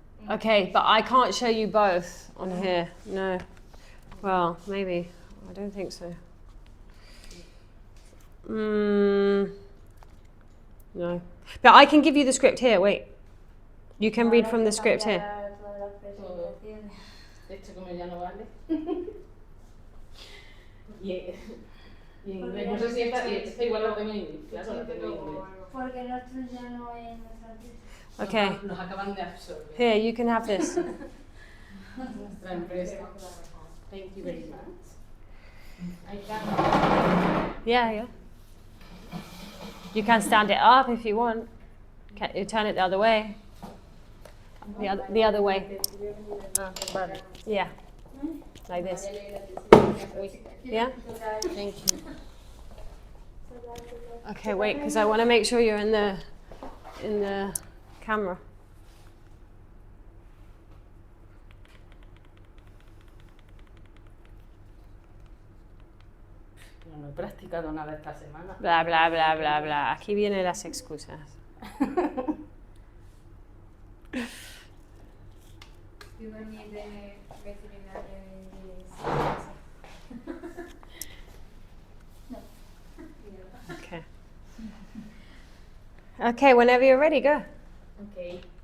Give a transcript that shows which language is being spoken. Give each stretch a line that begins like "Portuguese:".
English: Okay, but I can't show you both on here. No. Well, maybe. I don't think so. No. But I can give you the script here. Wait. You can read from the script here.
Spanish: Todas las presentaciones. esto como ya no vale. y en inglés, no sé si esta igual la tengo en inglés, claro, la tengo en inglés. Porque nosotros ya no es nuestra empresa. Okay. Nos acaban de absorber.
English: Here, you can have this.
Spanish: Nuestra empresa.
English: Thank you very much. I can. Yeah, yeah. You can stand it up if you want. You turn it the other way. The other way. Yeah. Like this. Yeah? Thank you. Okay, wait, because I want to make sure you're in the camera.
Spanish: No he practicado nada esta semana. Bla, bla, bla, bla, bla. Aquí vienen las excusas.
English: You don't need the veterinarian in Okay. Okay, whenever you're ready, go. Okay.